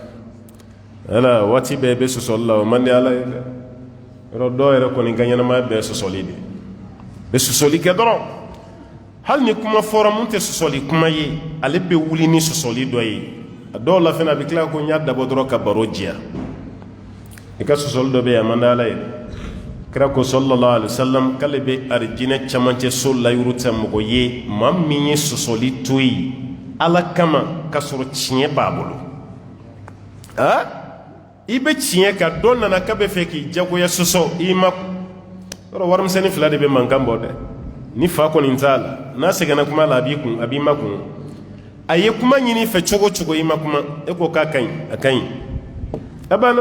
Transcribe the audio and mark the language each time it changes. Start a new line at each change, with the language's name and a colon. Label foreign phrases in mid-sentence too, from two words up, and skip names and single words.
Bambara: ala waati bɛɛ bɛ sɔsɔli la o man di ala ye dɛ yɔrɔ dɔw yɛrɛ kɔni ka ɲɛnamaya bɛɛ sɔsɔli de bɛ sɔsɔli kɛ dɔrɔn hali ni kuma fɔra mun tɛ sɔsɔli kuma ye ale bɛ wuli ni sɔsɔli dɔ ye a dɔw la fana a bɛ tila ko n y'a dabɔ dɔrɔn ka baro diya i ka sɔsɔli dɔ bɛ yen a man di ala ye kira ko
Arabic: صلى الله عليه وسلم
Bambara: k'ale bɛ arijinɛ camancɛ so layuru ta mɔgɔ ye maa min ye sɔsɔli to yen ala kama ka sɔrɔ tiɲɛ b'a bolo i bɛ tiɲɛ kan dɔ nana k'a bɛ fɛ k'i jagoya sɔsɔ i ma yɔrɔ warimisɛnnin fila de bɛ mankan bɔ dɛ ni fa kɔni t'a la n'a sɛgɛnna kuma la a b'i kun a b'i ma kun a ye kuma ɲini fɛ cogo cogo i ma kuma e ko k'a ka ɲi a ka ɲi a banna